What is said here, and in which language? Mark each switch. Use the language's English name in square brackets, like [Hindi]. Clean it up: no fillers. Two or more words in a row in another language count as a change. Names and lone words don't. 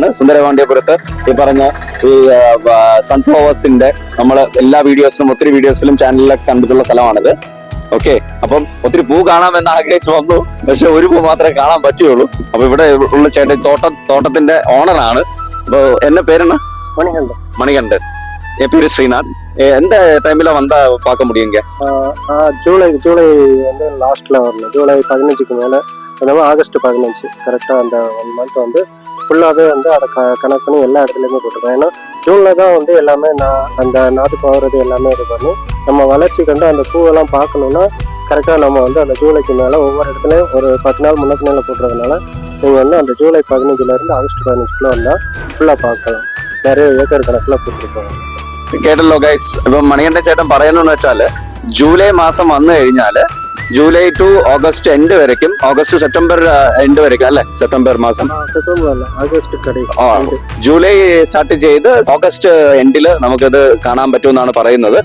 [Malayalam] സുന്ദരപാണ്ഡ്യപുരത്ത് ഈ പറഞ്ഞ ഈ സൺഫ്ലവേഴ്സിന്റെ നമ്മൾ എല്ലാ വീഡിയോസിലും ഒത്തിരി വീഡിയോസിലും ചാനലിലൊക്കെ കണ്ടിട്ടുള്ള സ്ഥലമാണിത്. ഓക്കെ, അപ്പം ഒത്തിരി പൂ കാണാമെന്ന് ആഗ്രഹിച്ചു വന്നു, പക്ഷെ ഒരു പൂ മാത്രമേ കാണാൻ പറ്റുള്ളൂ. അപ്പൊ ഇവിടെ ഉള്ള ചേട്ടൻ തോട്ടത്തിന്റെ ഓണറാണ്. അപ്പൊ എന്നെ പേരെന്നാ? [Tamil] மணிகண்டன். என் பேரு ஸ்ரீநாத். எந்த டைம்ல வந்தா பார்க்க முடியுங்க? ஜூலை வந்து லாஸ்ட்ல வரணும். ஜூலை 15க்கு மேல, அதாவது ஆகஸ்ட் 15 கரெக்டா அந்த 1 மந்த் வந்து ஃபுல்லாவே வந்து அதை கனெக்ட் பண்ணி எல்லா இடத்துலயுமே போட்டுருக்கோம். ஏன்னா ஜூன்ல தான் வந்து எல்லாமே அந்த நாட்டு போகிறது எல்லாமே இது பண்ணி நம்ம வளர்ச்சி கண்டு அந்த பூவெல்லாம் பார்க்கணும்னா கரெக்டாக நம்ம வந்து அந்த ஜூலைக்கு மேலே ஒவ்வொரு இடத்துலையும் ஒரு 10 நாள் முன்னத்து மேலே போட்டுறதுனால நீங்கள் வந்து அந்த ஜூலை 15லேருந்து ஆகஸ்ட் 15க்குள்ளே வந்தால் ஃபுல்லாக பார்க்கலாம். நிறைய ஏக்கர் கணக்கில் போட்டிருக்கும். [Malayalam] കേട്ടല്ലോ ഗൈസ്. ഇപ്പൊ മണികണ്ഠൻ ചേട്ടൻ പറയുന്നതെന്ന് വെച്ചാല് ജൂലൈ മാസം വന്നു കഴിഞ്ഞാല് ജൂലൈ ടു ഓഗസ്റ്റ് എൻഡ് വരയ്ക്കും, ഓഗസ്റ്റ് സെപ്റ്റംബർ എൻഡ് വരയ്ക്കും അല്ലെ? സെപ്റ്റംബർ മാസം, ജൂലൈ സ്റ്റാർട്ട് ചെയ്ത് ഓഗസ്റ്റ് എൻഡില് നമുക്കത് കാണാൻ പറ്റുമെന്നാണ് പറയുന്നത്.